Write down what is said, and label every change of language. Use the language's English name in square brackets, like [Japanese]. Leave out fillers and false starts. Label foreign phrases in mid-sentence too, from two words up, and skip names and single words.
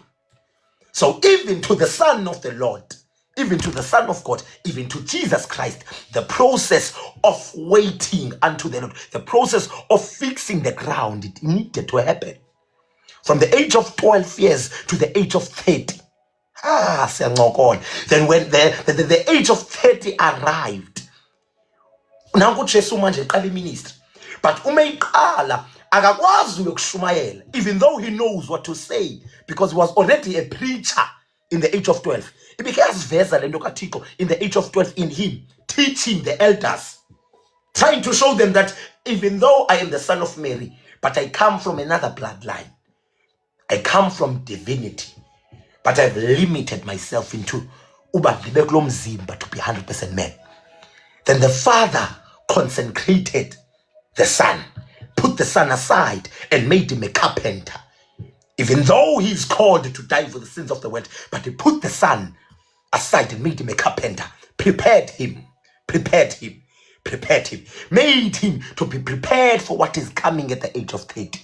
[English] So even to the Son of the Lord, even to the Son of God, even to Jesus Christ, the process of waiting unto the Lord, the process of fixing the ground, it needed to happen. From the age of 12 years to the age of 30. Then when the age of 30 arrived, [Xhosa] nanku Jesu manje eqala iministry, but umeyiqala akakwazi uyokushumayela, [English] even though he knows what to say, because he was already a preacher in the age of 12. [Xhosa] Ibikaziveza lento kaThixo [English] in the age of 12 in him, teaching the elders, trying to show them that even though I am the son of Mary, but I come from another bloodline. I come from divinity, but I've limited myself into [Xhosa] uba ndibe kulo mzimba [English] to be 100% man. Then the Father consecrated the Son, put the Son aside and made him a carpenter. Even though he's called to die for the sins of the world, but he put the Son aside and made him a carpenter, prepared him, made him to be prepared for what is coming at the age of 30.